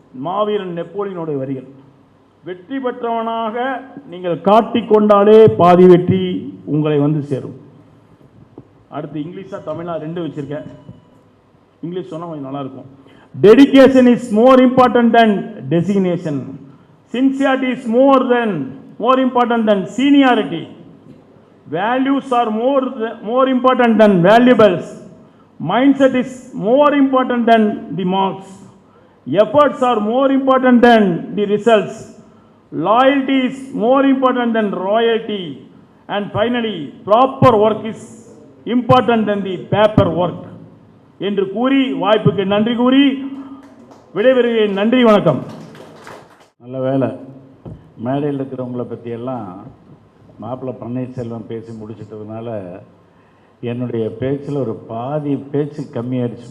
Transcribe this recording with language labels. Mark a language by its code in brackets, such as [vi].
[ta] மாவீரன் நெப்போலியனுடைய வரிகள். வெற்றி பெற்றவனாக நீங்கள் காட்டிக்கொண்டாலே பாதி வெற்றி உங்களை வந்து சேரும். அடுத்து இங்கிலீஷா தமிழா 2 வச்சிருக்கேன். இங்கிலீஷ் சொன்னால் கொஞ்சம் நல்லாயிருக்கும். [en] Dedication is more important than designation. Sincerity is more important than seniority. Values are more important than valuables. Mindset is more important than the marks. Efforts are more important than the results. Loyalty is more important than royalty. And finally, proper work is important than the paper work. [ta] என்று கூறி வாய்ப்புக்கு நன்றி கூறி விடைபெறுகிறேன். நன்றி, வணக்கம். நல்ல வேலை, மேடையில் இருக்கிறவங்கள பற்றியெல்லாம் மாப்பிள்ளை பன்னீர்செல்வம் பேசி முடிச்சிட்டதுனால என்னுடைய பேச்சில் ஒரு பாதி பேச்சு கம்மியாயிடுச்சு.